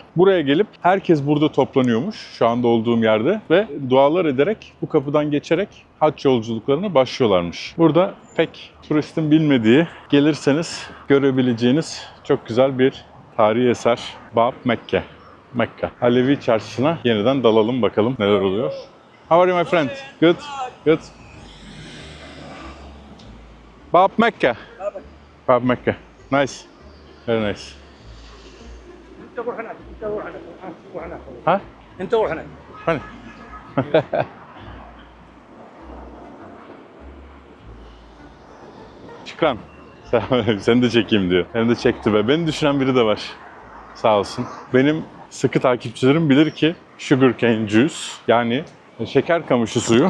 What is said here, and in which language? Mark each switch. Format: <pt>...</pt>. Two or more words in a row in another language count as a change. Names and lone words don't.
<tr>Buraya gelip herkes burada toplanıyormuş şu anda olduğum yerde ve dualar ederek bu kapıdan geçerek hac yolculuklarına başlıyorlarmış. Burada pek turistin bilmediği, gelirseniz görebileceğiniz çok güzel bir tarihi eser Bab Mekke. Mekka. Alevi çarşısına yeniden dalalım bakalım neler oluyor.</tr> <en>How are you my friend? Good? Good? Bab Mecca. Bab Mecca. Nice. Very nice.</en> <ar>انت روح هناك انت روح هناك روح هناك Ha? انت روح هناك</ar> <tr>Hani? Şükran. Seni de çekeyim diyor. Beni de çekti be. Beni düşünen biri de var. Sağ olsun. Benim sıkı takipçilerim bilir ki</tr> <en>sugarcane juice</en> <tr>yani şeker kamışı suyu.</tr>